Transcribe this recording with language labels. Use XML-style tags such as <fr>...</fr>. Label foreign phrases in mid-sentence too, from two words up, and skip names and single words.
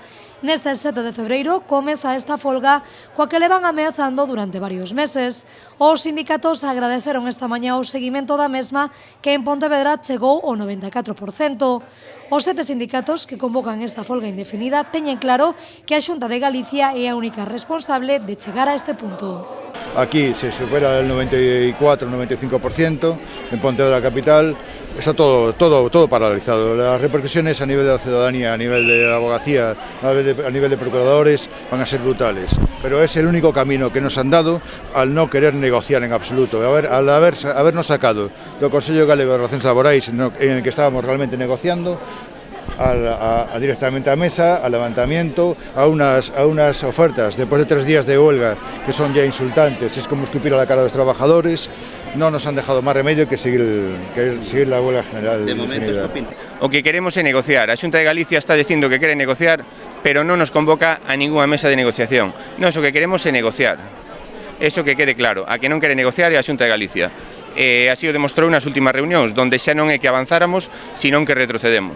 <gl>Neste 7 de febreiro comeza esta folga coa que levan ameazando durante varios meses. Os sindicatos agradeceron esta mañá o seguimento da mesma, que en Pontevedra chegou ao 94%. Os 7 sindicatos que convocan esta folga indefinida teñen claro que a Xunta de Galicia é a única responsable de chegar a este punto.</gl> <es>Aquí se supera el 94-95%, en Pontevedra capital está todo paralizado. Las repercusiones a nivel de la ciudadanía, a nivel de la abogacía, a nivel de procuradores van a ser brutales. Pero es el único camino que nos han dado al no querer negociar en absoluto. Al habernos sacado del Consello Galego de Relacións Laborais, en el que estábamos realmente negociando, directamente a mesa, al levantamiento, a unas ofertas después de 3 días de huelga que son ya insultantes, es como escupir a la cara de los trabajadores. No nos han dejado más remedio que seguir la huelga general.</es> <gl>De momento isto pinta. O que queremos é negociar. A Xunta de Galicia está dicindo que quere negociar, pero non nos convoca a ningunha mesa de negociación. Nós o que queremos é negociar.</gl> <es>Eso que quede claro.</es> <gl>A que non quere negociar é a Xunta de Galicia. Así o demostrou nas últimas reunións, donde xa non é que avanzáramos, senón que retrocedemos.</gl>